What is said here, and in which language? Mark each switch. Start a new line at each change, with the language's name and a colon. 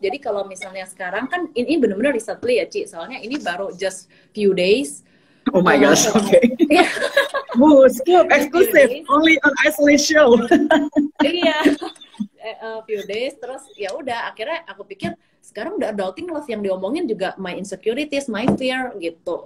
Indonesian: Jadi kalau misalnya sekarang kan ini benar-benar recently ya Ci, soalnya ini baru
English: just few days. Oh my gosh, okay. Scoop exclusive, only on Isolate Show.
Indonesian: Iya, few days, terus ya udah akhirnya aku pikir sekarang udah adulting love, yang diomongin juga
English: my insecurities, my fear
Indonesian: gitu.